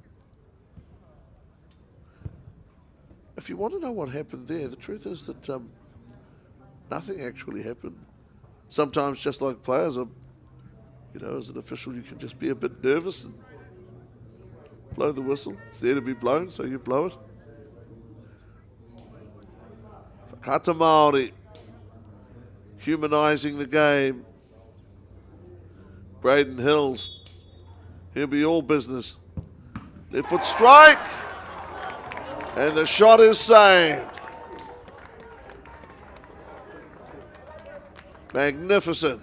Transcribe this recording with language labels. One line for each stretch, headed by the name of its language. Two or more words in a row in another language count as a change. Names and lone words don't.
English: If you want to know what happened there, the truth is that nothing actually happened. Sometimes, just like players are, as an official, you can just be a bit nervous and blow the whistle. It's there to be blown, so you blow it.
Māori: Whakata Māori,
English: humanising the game. Braden Hills, he'll be all business. Left foot strike. And the shot is saved. Magnificent.